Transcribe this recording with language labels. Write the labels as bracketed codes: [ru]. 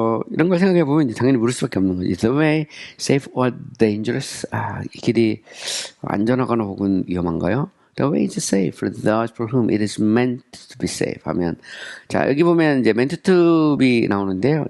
[ko] 이런 걸 생각해 보면 당연히 물을 수밖에 없는 거죠. [en] Is the way safe or dangerous? [ko] 이 길이 안전하거나 혹은 위험한가요? [en] The way is safe for those for whom it is meant to be safe. [ko] 하면 자 여기 보면 이제 meant to be 나오는데요.